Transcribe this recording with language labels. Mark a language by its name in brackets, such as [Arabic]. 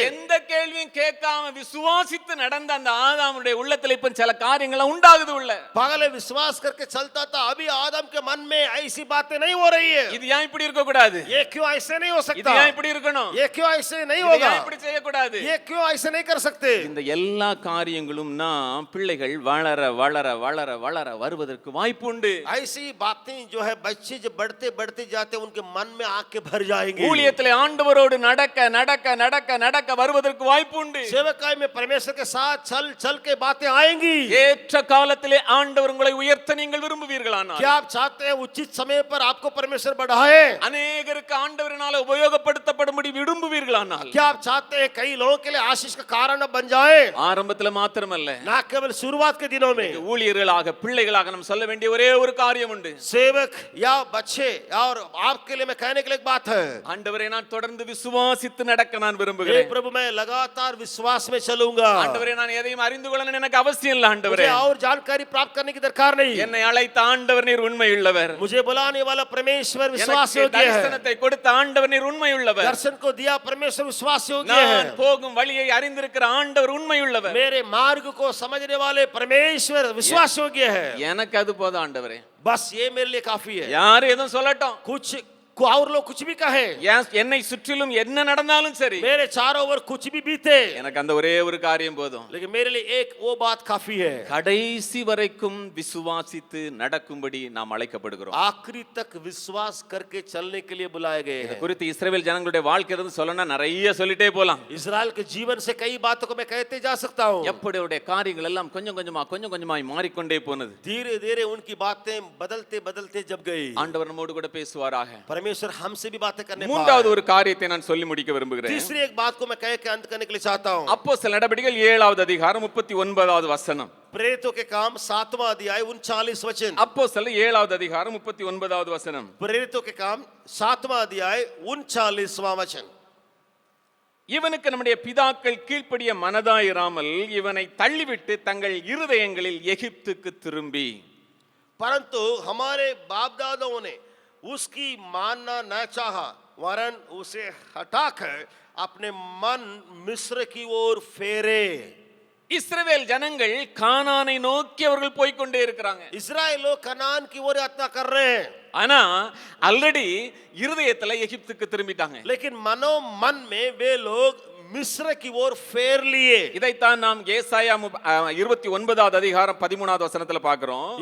[Tamil] எந்த கேள்வியும் கேட்காம விசுவாசித்து நடந்த அந்த ஆதாமுடைய உள்ளத்துல இப்ப சில காரியங்கள் உண்டாகுது உள்ள. [Hindi] पहले विश्वास करके चलता था, अभी आदम के मन में ऐसी बातें नहीं हो रही है. [Tamil] இது ஏன் இப்படி இருக்க கூடாது, [Hindi] ये क्यों ऐसे नहीं हो [Tamil] இது [Hindi] सकता, [Tamil] ஏன் இப்படி இருக்கணும், [Hindi] ये क्यों ऐसे नहीं [Tamil] இது [Hindi] होगा, [Tamil] ஏன் இப்படி செய்ய கூடாது. [Hindi] ये क्यों ऐसे नहीं कर सकते. [Tamil] இந்த எல்லா காரியங்களும் நாம் பிள்ளைகள் வளர வளர வளர வளர வருவதற்கு வாய்ப்பு உண்டு. [Hindi] ऐसी बातें जो है बच्चे जब बढ़ते बढ़ते जाते उनके मन में आके भर जाएंगे. [Tamil] ஊழியத்திலே ஆண்டவரோடு நடக்க நடக்க நடக்க நடக்க வருவதற்கு வாய்ப்பு உண்டு. [Hindi] सेवकाई में परमेश्वर के साथ चल चल के बातें आएंगी. [Tamil] ஏற்ற காலத்திலே ஆண்டவர் உங்களை உயர்த்த நீங்கள் விரும்புவீர்களானால், [Hindi] क्या आप चाहते हैं उचित समय पर आपको परमेश्वर बढ़ाए? [Tamil] அநேகருக்கு ஆண்டவரினால உபயோகப்படுத்தப்படும்படி விரும்புவீர்களானால், [Hindi] क्या आप चाहते हैं कई लोगों के लिए आशीष का कारण बन जाए? [Tamil] ஆரம்பத்துல மாத்திரமல்ல, [Hindi] ना केवल शुरुआत के दिनों में. [Tamil] ஊழியர்களாக பிள்ளைகளாக நாம் சொல்ல வேண்டிய ஒரே ஒரு காரியம் உண்டு. [Hindi] सेवक या बच्चे और आपके लिए मैं कहने के लिए एक बात है, [Tamil] ஆண்டவரே நான் தொடர்ந்து விசுவாசித்து நடக்க நான் [Hindi] हे [Tamil] விரும்புகிறேன். [Hindi] प्रभु मैं लगातार विश्वास में चलूंगा. [Tamil] ஆண்டவரே நான் எதையும் அறிந்து கொள்ளணும் எனக்கு அவசியம் இல்லை. ஆண்டவரே [Hindi] मुझे और जानकारी प्राप्त करने की दरकार नहीं. [Tamil] என்னை அழைத்த ஆண்டவர் நீர் உண்மையுள்ளவர், [Hindi] मुझे बुलाने वाला परमेश्वर विश्वास [Tamil] எனக்கு [Hindi] योग्य है. [Tamil] தரிசனத்தை கொடுத்த ஆண்டவர் நீர் உண்மையுள்ளவர், [Hindi] दर्शन को दिया परमेश्वर विश्वास योग्य [Tamil] நான் [Hindi] है. [Tamil] போகும் வழியை அறிந்திருக்கிற ஆண்டவர் உண்மையுள்ளவர், [Hindi] मेरे मार्ग को समझने वाले परमेश्वर विश्वास योग्य है. [Tamil] எனக்கு அது போதும் ஆண்டவரே. [Hindi] बस ये मेरे लिए काफी है. [Tamil] யார் எதுவும் சொல்லட்டும், [Hindi] कुछ और लोग कुछ भी कहे, [Tamil] என்னை சுற்றிலும் என்ன நடந்தாலும் சரி, [Hindi] मेरे चारों ओर कुछ भी बीते, [Tamil] எனக்கு அந்த ஒரே ஒரு காரியம் போதும். [Hindi] लेकिन मेरे लिए एक वो बात काफी है. [Tamil] கடைசி வரைக்கும் விசுவாசித்து நடக்கும்படி நாம் அழைக்கப்படுகிறோம். [Hindi] आखिरी तक विश्वास करके चलने के लिए बुलाए गए हैं. [Tamil] குறித்து இஸ்ரவேல் ஜனங்களுடைய வாழ்க்கையிலிருந்து சொல்லணும்னா நிறைய சொல்லிட்டே போலாம். [Hindi] इजराइल के जीवन से कई बातों को मैं कहते जा सकता हूँ. [Tamil] எப்படி அவருடைய காரியங்கள் எல்லாம் கொஞ்சம் கொஞ்சமாய் மாறிக்கொண்டே போனது. [Hindi] धीरे धीरे उनकी बातें बदलते बदलते जब गई, [Tamil] ஆண்டவர் நம்மோடு கூட பேசுவாராக. [Hindi] परमेश्वर हमसे भी बातें करने [Tamil] மூன்றாவது ஒரு காரியத்தை நான் சொல்லி முடிக்க விரும்புகிறேன். [Hindi] तीसरी एक बात को मैं कह के अंत करने के लिए चाहता हूँ. [Tamil] அப்போஸ்தலர் நடபடிகள் 7வது அதிகாரம் 39வது வசனம். [Hindi] प्रेरितों के काम 7वां अध्याय 39 वचन. [Tamil] அப்போஸ்தலர் 7வது அதிகாரம் 39வது வசனம். [Hindi] प्रेरितों के काम 7वां अध्याय 39वां वचन. [Tamil] இவனுக்கு நம்முடைய பிதாக்கள் கீழ்ப்படிய மனதாயிராமல் இவனை தள்ளிவிட்டு தங்கள் இருதயங்களில் எகிப்துக்கு திரும்பி, [Hindi] परंतु हमारे बाप दादाओं ने उसकी मानना न चाहा, वरन उसे हटाकर अपने मन मिस्र की ओर फेरे। [Tamil] இஸ்ரவேல் ஜனங்கள் கானானை நோக்கி அவர்கள் போய்க்கொண்டே இருக்கிறாங்க. [Hindi] इस्राएल लोग कनान की ओर यात्रा कर रहे हैं, [Tamil] ஆனா ஆல்ரெடி இருதயத்துல எகிப்துக்கு திரும்பிட்டாங்க. [Hindi] लेकिन मनो मन में वे लोग मिस्र की ओर फेर लिए। [Tamil] இதைத்தான் நாம் ஏசாயா 29வது அதிகாரம் 13வது வசனத்துல பார்க்கிறோம்.